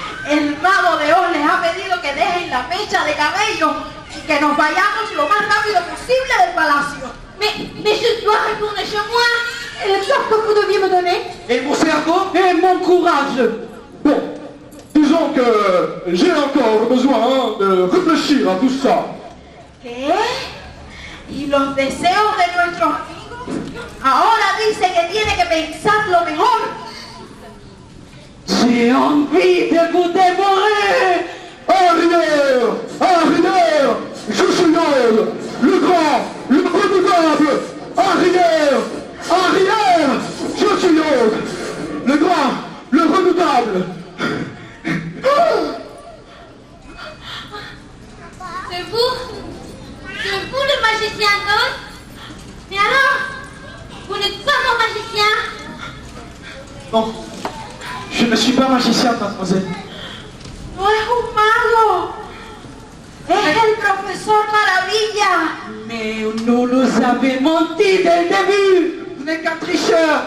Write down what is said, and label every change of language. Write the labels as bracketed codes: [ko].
[es] El mago de Oz les ha pedido que dejen la mecha de cabello y que nos vayamos lo más rápido posible del palacio. [fr] Mais je dois retourner chez moi. Et le sort que vous deviez me donner? Et mon cerveau et mon courage. Bon, disons que j'ai encore besoin de réfléchir à tout ça. [es] ¿Qué? ¿Y los deseos de nuestros amigos? Ahora dice que tiene que pensarlo mejor. [fr] J'ai envie de vous dévorer. Arrière! Arrière! Je suis Yoda, le grand, le redoutable! Arrière! Arrière! Je suis Yoda, le grand, le redoutable! C'est vous le magicien d'Oz? Mais alors, vous n'êtes pas mon magicien? Non, je ne suis pas magicien, mademoiselle. [es] No es un mago. Es el profesor Maravilla. [fr] Mais nous nous avez menti dès le début. Vous n'êtes qu'un tricheur.